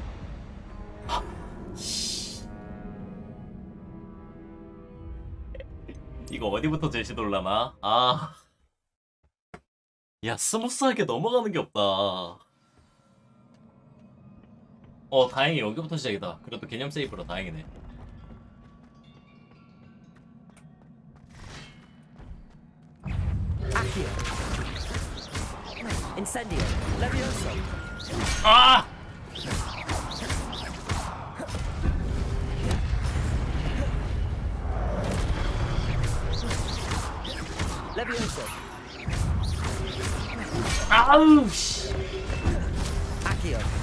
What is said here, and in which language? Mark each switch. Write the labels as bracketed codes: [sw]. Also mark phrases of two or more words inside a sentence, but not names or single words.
[ko] 이거 어디부터 제시 놀라나? 아. 야, 스무스하게 넘어가는 게 없다. 다행히 여기부터 시작이다. 그래도 개념 세이브로 다행이네. Accio! Incendio! Levioso! 아! Levioso! 아우 씨. Accio!